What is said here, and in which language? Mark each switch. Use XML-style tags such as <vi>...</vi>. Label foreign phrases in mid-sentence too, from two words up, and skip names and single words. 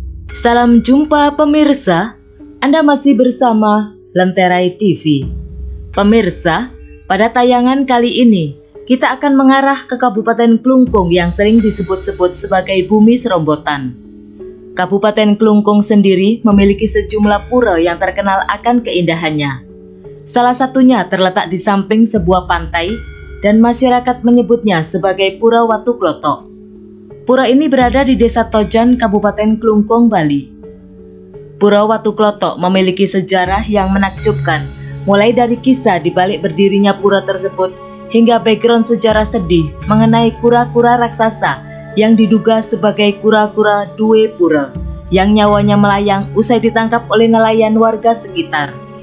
<id>Salam jumpa pemirsa, Anda masih bersama Lenterai TV. Pemirsa, pada tayangan kali ini kita akan mengarah ke Kabupaten Klungkung yang sering disebut-sebut sebagai bumi serombotan. Kabupaten Klungkung sendiri memiliki sejumlah pura yang terkenal akan keindahannya. Salah satunya terletak di samping sebuah pantai dan masyarakat menyebutnya sebagai Pura Watu Klotok. Pura ini berada di Desa Tojan, Kabupaten Klungkung, Bali. Pura Watu Klotok memiliki sejarah yang menakjubkan, mulai dari kisah di balik berdirinya pura tersebut hingga background sejarah sedih mengenai kura-kura raksasa yang diduga sebagai kura-kura Due Pura yang nyawanya melayang usai ditangkap oleh nelayan warga sekitar.</id>